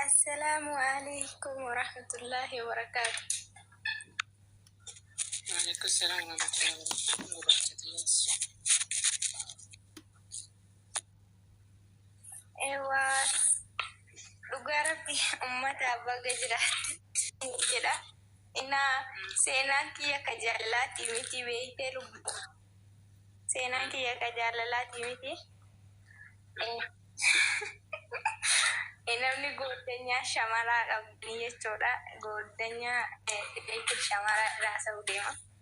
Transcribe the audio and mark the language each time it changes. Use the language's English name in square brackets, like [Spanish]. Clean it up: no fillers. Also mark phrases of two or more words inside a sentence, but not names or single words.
[Arabic] السلام عليكم ورحمة الله وبركاته. وعليكم السلام ورحمة الله وبركاته. [Oromo] ايوه dhugaa rabbi ummata abbaa gajiraatti jedha innaa seenaan kiyya ka jaalalaati miti beektee lubbu seenaan kiyya ka jaalalaati miti namni goddanyaa shamaraa qabdi jechuudha goddanyaa shamaraa irraa sa'u deema.